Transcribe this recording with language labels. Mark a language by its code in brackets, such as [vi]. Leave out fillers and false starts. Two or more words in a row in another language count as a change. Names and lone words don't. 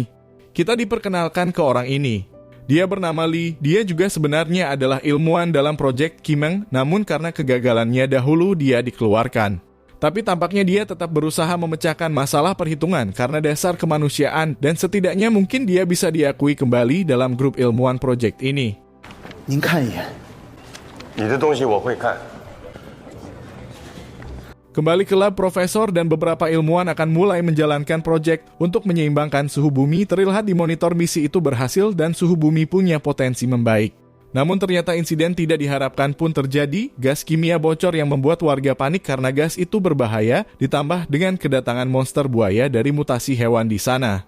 [id] Kita diperkenalkan ke orang ini. Dia bernama Lee, dia juga sebenarnya adalah ilmuwan dalam proyek Kimeng, namun karena kegagalannya dahulu dia dikeluarkan. Tapi tampaknya dia tetap berusaha memecahkan masalah perhitungan karena dasar kemanusiaan dan setidaknya mungkin dia bisa diakui kembali dalam grup ilmuwan proyek ini. [zh] 您看一眼，你的东西我会看。 [id] Kembali ke lab, profesor dan beberapa ilmuwan akan mulai menjalankan proyek untuk menyeimbangkan suhu bumi. Terlihat di monitor misi itu berhasil dan suhu bumi punya potensi membaik. Namun ternyata insiden tidak diharapkan pun terjadi. Gas kimia bocor yang membuat warga panik karena gas itu berbahaya, ditambah dengan kedatangan monster buaya dari mutasi hewan di sana.